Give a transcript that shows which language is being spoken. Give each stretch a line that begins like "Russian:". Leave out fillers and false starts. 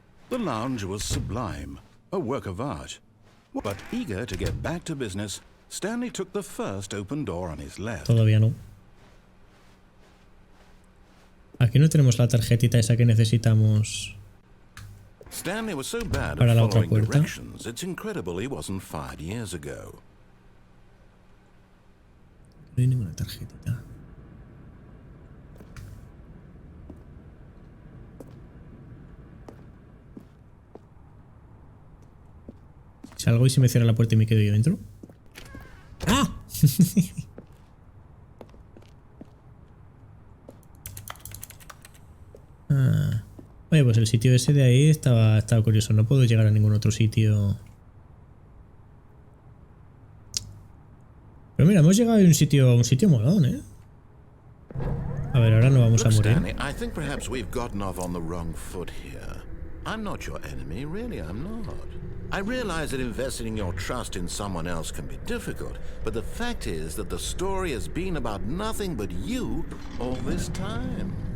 English: The lounge was sublime, a work of art. But eager to get back to business, Stanley took the first open door on his left.
Spanish: Todavía no. Aquí no tenemos la tarjetita esa que necesitamos.
English: Stanley was so bad at following directions, it's incredible he wasn't fired years ago.
Spanish: hay ninguna tarjetita. Salgo y se me cierra la puerta y me quedo yo dentro. ¡Ah! Oye, pues el sitio ese de ahí estaba curioso. No puedo llegar a ningún otro sitio. Pero mira, hemos llegado a un sitio molón, ¿eh? A ver, ahora no vamos a morir.
English: Stanley, I think perhaps we've gotten off on the wrong foot here. I'm not your enemy, really, I'm not. I realize that investing your trust in someone else can be difficult, but the fact is that the story has been about nothing but you all this time.